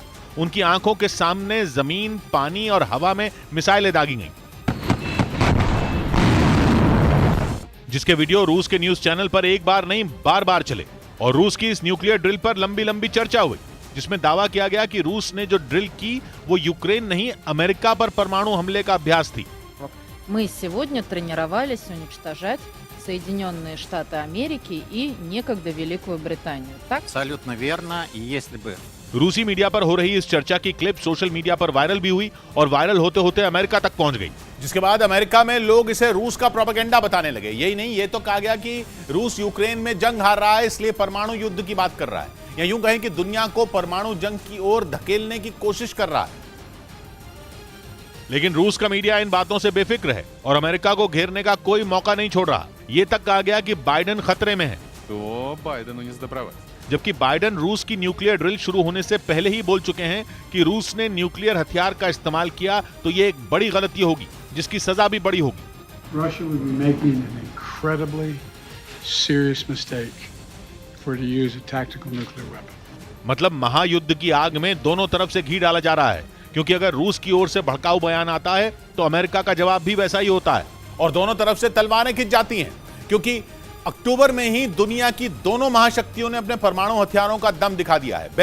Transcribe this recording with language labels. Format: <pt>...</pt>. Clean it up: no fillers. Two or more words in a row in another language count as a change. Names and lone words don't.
<hi>उनकी आंखों के सामने जमीन, पानी और हवा में मिसाइलें दागी गईं, जिसके वीडियो रूस के</hi> <en>news channel</en> <hi>पर एक बार नहीं बार बार चले और रूस की इस</hi> <en>nuclear drill</en> <hi>पर लंबी लंबी चर्चा हुई, जिसमें दावा किया गया कि रूस ने जो ड्रिल की वो यूक्रेन नहीं अमेरिका पर परमाणु हमले का अभ्यास थी।</hi> <ru>Мы сегодня тренировались уничтожать Соединенные Штаты Америки и некогда Великую Британию. Так? Абсолютно верно. И если бы</ru> <hi>रूसी मीडिया पर हो रही इस चर्चा की क्लिप</hi> <en>social media</en> <hi>पर वायरल भी हुई और वायरल होते होते अमेरिका तक पहुंच गई, जिसके बाद अमेरिका में लोग इसे रूस का प्रोपेगेंडा बताने लगे। यही नहीं, ये तो कहा गया कि रूस यूक्रेन में जंग हार रहा है, इसलिए परमाणु युद्ध की बात कर रहा है, या यूं कहें कि दुनिया को परमाणु जंग की ओर धकेलने की कोशिश कर रहा है। लेकिन रूस का मीडिया इन बातों से बेफिक्र है और अमेरिका को घेरने का कोई मौका नहीं छोड़ रहा। ये तक कहा गया कि बाइडेन खतरे में है,</hi> <ru>то Байдену не сдобровать.</ru> <hi>जबकि बाइडेन रूस की</hi> <en>nuclear drill</en> <hi>शुरू होने से पहले ही बोल चुके हैं कि रूस ने न्यूक्लियर हथियार का इस्तेमाल किया तो ये एक बड़ी गलती होगी, जिसकी सजा भी बड़ी होगी।</hi> <en>Russia would be making an incredibly serious mistake for it to use a tactical nuclear weapon.</en> <hi>मतलब महायुद्ध की आग में दोनों तरफ से घी डाला जा रहा है, क्योंकि अगर रूस की ओर से भड़काऊ बयान आता है तो अमेरिका का जवाब भी वैसा ही होता है और दोनों तरफ से तलवारें खिंच जाती हैं, क्योंकि अक्टूबर में ही दुनिया की दोनों महाशक्तियों ने अपने परमाणु हथियारों का दम दिखा दिया है।</hi>